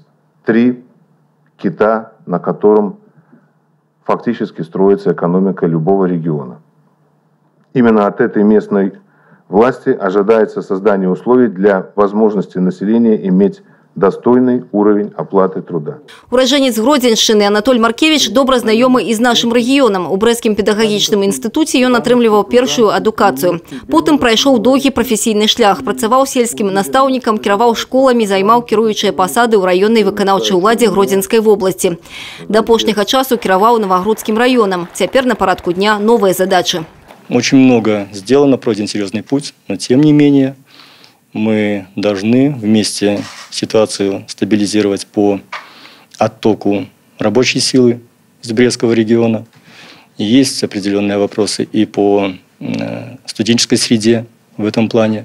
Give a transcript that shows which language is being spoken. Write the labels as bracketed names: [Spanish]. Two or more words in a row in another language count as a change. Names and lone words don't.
[Russian] 3 кита, на котором фактически строится экономика любого региона. Именно от этой местной власти ожидается создание условий для возможности населения иметь достойный уровень оплаты труда. [Belarusian] Ураджэнец Гродзеншчыны Анатоль Маркевіч добра знаёмы і з нашым рэгіёнам. У Брэскім педагагічным інстытуце ён атрымліваў першую адукацыю. Потым прайшоў доўгі прафесійны шлях, працаваў сельскім настаўнікам, кіраваў школамі, займаў кіруючыя пасады ў раённай выканаўчай уладзе Гродзенскай вобласці. Да апошняга часу кіраваў Новогрудскім раёнам. Цяпер на парадку дня новыя задачы. [Russian] Очень много сделано, пройден серьезный путь, но тем не менее мы должны вместе ситуацию стабилизировать по оттоку рабочей силы из Брестского региона. Есть определенные вопросы и по студенческой среде в этом плане.